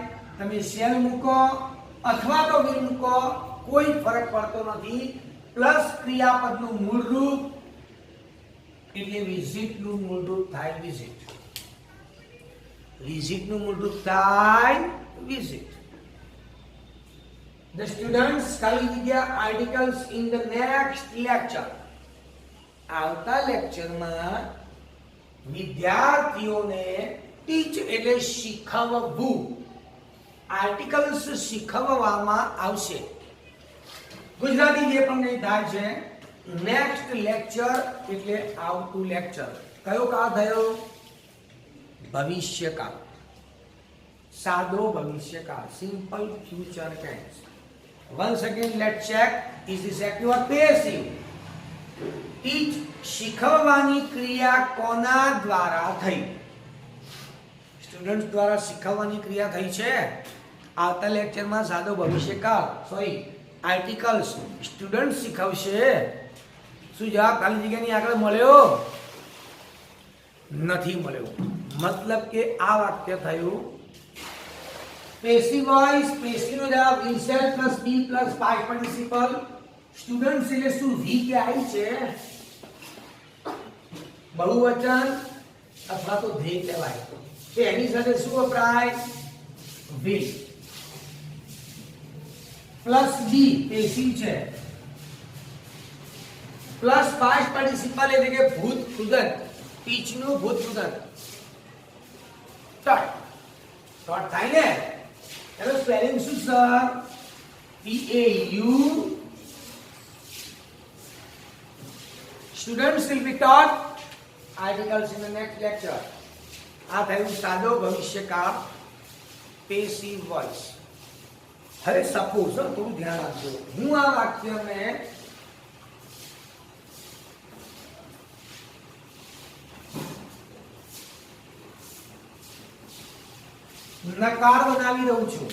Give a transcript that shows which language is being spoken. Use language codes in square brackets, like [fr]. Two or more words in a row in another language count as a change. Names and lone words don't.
[gu] તમે શેલ મૂકો અથવા તો વ્હીલ મૂકો, કોઈ ફરક પડતો નથી. પ્લસ ક્રિયાપદનું મૂળરૂપ એટલે વિઝિટનું મૂળરૂપ થાય વિઝિટ. વિઝિટનું મૂળરૂપ થાય વિઝિટ. [en] The students [gu] ખાલી જગ્યા [en] articles in the next lecture. [gu] આવતા લેક્ચરમાં વિદ્યાર્થીઓને ટીચ એટલે શીખવવું, આર્ટિકલ્સ શીખવવામાં આવશે. ગુજરાતી જે પણ કંઈ થાય છે. [en] next lecture [gu] એટલે આવતું લેક્ચર. કયો કાળ થયો? ભવિષ્યકાળ. સાદો ભવિષ્યકાળ, [en] simple future tense. Once again let's check, is this active or passive? [gu] ટીચ શીખવવાની ક્રિયા કોના દ્વારા થઈ? સ્ટુડન્ટ્સ દ્વારા શીખવવાની ક્રિયા થઈ છે. આવતા લેક્ચરમાં સાદો ભવિષ્યકાળ આર્ટિકલ્સ સ્ટુડન્ટ શીખવશે. શું જવાબ ખાલી જગ્યાની આગળ મળ્યો? નથી મળ્યો. મતલબ કે આ વાક્ય થયું [en] passive voice. પેસિવ [gu] નો જવાબ [en] will shall plus be plus past participle. [gu] સ્ટુડન્ટ્સ એટલે શું? વી કે આઈ છે. બહુવચન અથવા તો ધે કહેવાય. તો એની સાથે શું વપરાય? will. [en] plus be passive છે. plus past participle [gu] એટલે કે ભૂત કૃદંત. ટીચ નું ભૂત કૃદંત. ટોટ થાય ને. એનો સ્પેલિંગ શું સર? [en] PAU. Students will be taught articles in the next lecture. [gu] આ થયું સાદો ભવિષ્યકાળ, [en] passive voice. [gu] હવે સપોઝ થોડું ધ્યાન આપજો, હું આ વાક્યને નકાર બનાવી દઉં છું.